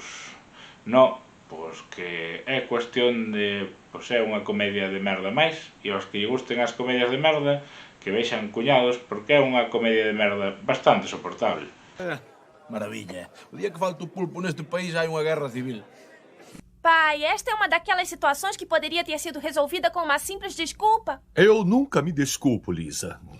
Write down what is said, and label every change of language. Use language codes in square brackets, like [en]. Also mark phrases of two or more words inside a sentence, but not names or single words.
[gl] No, pois que é cuestión de, pois é unha comedia de merda máis, e aos que lle gusten as comedias de merda, que vexan Cuñados, porque é unha comedia de merda bastante soportable. Maravilla. O día que falta o pulpo neste país hai unha guerra civil. [pt] Pai, esta é uma daquelas situações que poderia ter sido resolvida com uma simples desculpa. Eu nunca me desculpo, Lisa.